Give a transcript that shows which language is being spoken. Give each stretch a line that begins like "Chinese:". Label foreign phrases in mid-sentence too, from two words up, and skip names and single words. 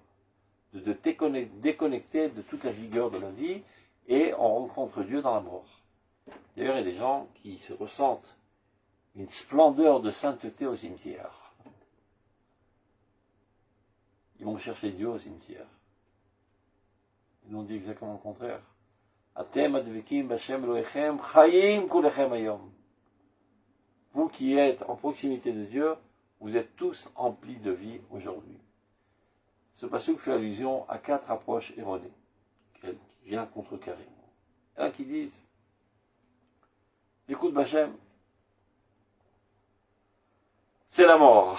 French: De te déconnecter de toute la vigueur de la vie, et on rencontre Dieu dans la mort. D'ailleurs, il y a des gens qui se ressentent une splendeur de sainteté au cimetière. Ils vont chercher Dieu au cimetière. Ils nous dit exactement le contraire.
Hebrew: אתם הדבקים בהשם אלהיכם חיים כלכם היום.
French: Vous qui êtes en proximité de Dieu, vous êtes tous emplis de vie aujourd'hui. Ce passage fait allusion à 4 approches erronées, qui vient contrecarrer. Il y en a qui disent, écoute Bachem, c'est la mort.